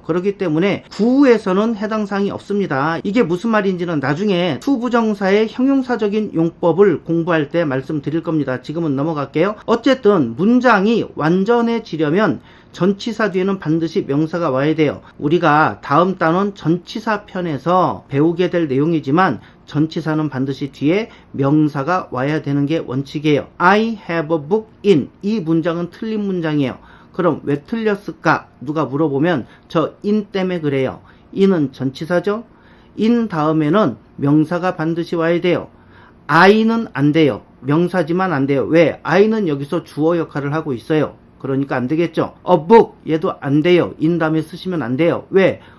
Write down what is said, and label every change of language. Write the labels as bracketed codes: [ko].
[ko] 그렇기 때문에 구에서는 해당 사항이 없습니다. 이게 무슨 말인지는 나중에 투부정사의 형용사적인 용법을 공부할 때 말씀드릴 겁니다. 지금은 넘어갈게요. 어쨌든 문장이 완전해지려면 전치사 뒤에는 반드시 명사가 와야 돼요. 우리가 다음 단원 전치사 편에서 배우게 될 내용이지만 전치사는 반드시 뒤에 명사가 와야 되는 게 원칙이에요. [en] I have a book in [ko] 이 문장은 틀린 문장이에요. 그럼 왜 틀렸을까? 누가 물어보면 저 in 때문에 그래요. in은 전치사죠. in 다음에는 명사가 반드시 와야 돼요. I는 안 돼요. 명사지만 안 돼요. 왜? I는 여기서 주어 역할을 하고 있어요. 그러니까 안 되겠죠. a book 얘도 안 돼요. in 다음에 쓰시면 안 돼요. 왜?